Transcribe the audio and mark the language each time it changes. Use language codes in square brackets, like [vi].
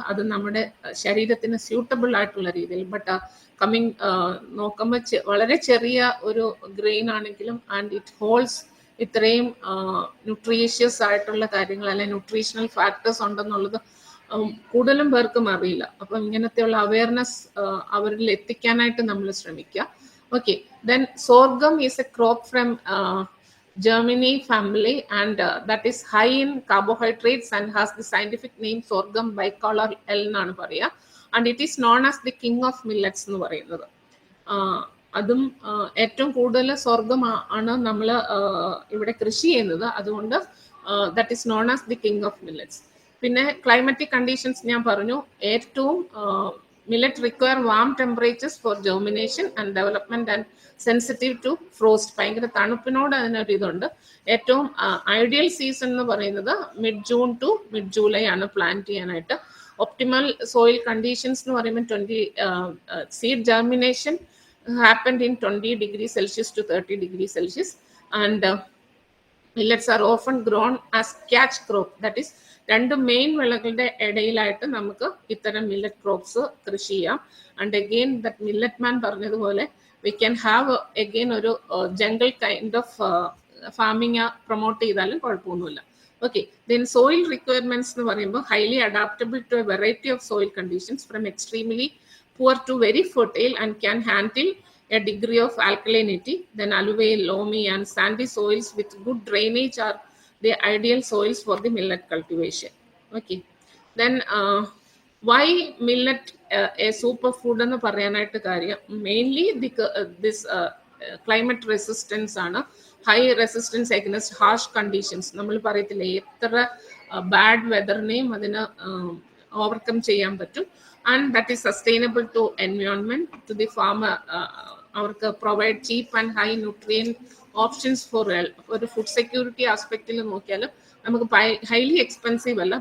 [ml] അത് നമ്മുടെ ശരീരത്തിന് സ്യൂട്ടബിൾ ആയിട്ടുള്ള രീതിയിൽ. ബട്ട് കമ്മിങ് നോക്കുമ്പോൾ വളരെ ചെറിയ ഒരു ഗ്രെയിൻ ആണെങ്കിലും, [en] and it holds [ml] ഇത്രയും ന്യൂട്രീഷ്യസ് ആയിട്ടുള്ള കാര്യങ്ങൾ, അല്ലെങ്കിൽ ന്യൂട്രീഷണൽ ഫാക്ടേഴ്സ് ഉണ്ടെന്നുള്ളത് കൂടുതലും പേർക്കും അറിയില്ല. അപ്പം ഇങ്ങനത്തെയുള്ള അവയർനെസ് അവരിൽ എത്തിക്കാനായിട്ട് നമ്മൾ ശ്രമിക്കുക. [en] okay, then sorghum is a crop from Germany family, and that is high in carbohydrates and has the scientific name sorghum bicolor L [ml] എന്നാണ് പറയുക. [en] And it is known as the king of millets [ml] എന്ന് പറയുന്നത്. അതും ഏറ്റവും കൂടുതൽ സ്വർഗം ആണ് നമ്മൾ ഇവിടെ കൃഷി ചെയ്യുന്നത്, അതുകൊണ്ട് [en] That is known as the king of millets. [ml] പിന്നെ ക്ലൈമറ്റിക് കണ്ടീഷൻസ് ഞാൻ പറഞ്ഞു, ഏറ്റവും [en] Millet require warm temperatures for germination and development and sensitive to frost. [ml] ഭയങ്കര തണുപ്പിനോട് അതിനൊരു ഇതുണ്ട്. ഏറ്റവും ഐഡിയൽ സീസൺ എന്ന് പറയുന്നത് [en] mid June to mid July [ml] ആണ് പ്ലാന്റ് ചെയ്യാനായിട്ട്. [en] optimal soil conditions [ml] എന്ന് പറയുമ്പോൾ [en] Seed germination happened in 20 degrees Celsius to 30 degrees Celsius, and millets are often grown as catch crop. That is, [ml] രണ്ട് മെയിൻ വിളകളുടെ ഇടയിലായിട്ട് നമുക്ക് ഇത്തരം മില്ലറ്റ് ക്രോപ്സ് കൃഷി ചെയ്യാം. [en] and again that millet man [ml] പറഞ്ഞതുപോലെ [en] we can have again [ml] ഒരു jungle kind of farming promote ചെയ്താലും കുഴപ്പമൊന്നുമില്ല. [en] okay, then soil requirements [ml] എന്ന് പറയുമ്പോൾ [en] Highly adaptable to a variety of soil conditions from extremely poor to very fertile and can handle a degree of alkalinity. Then alluvial, loamy and sandy soils with good drainage are the ideal soils for the millet cultivation. Okay, then why millet a superfood [ml] എന്ന് പറയാനായിട്ട് കാര്യം [en] Mainly this climate resistance ആണ്. High resistance against harsh conditions. [ml] നമ്മൾ പറയത്തില്ലേ എത്ര bad വെതറിനെയും അതിന് overcome ചെയ്യാൻ പറ്റും. [en] And that is sustainable to environment, to the farmer [ml] അവർക്ക് [en] provide cheap and high nutrient options for [ml] ഒരു ഫുഡ് സെക്യൂരിറ്റി ആസ്പെക്റ്റിൽ നോക്കിയാൽ നമുക്ക് ഹൈലി എക്സ്പെൻസീവ് അല്ല.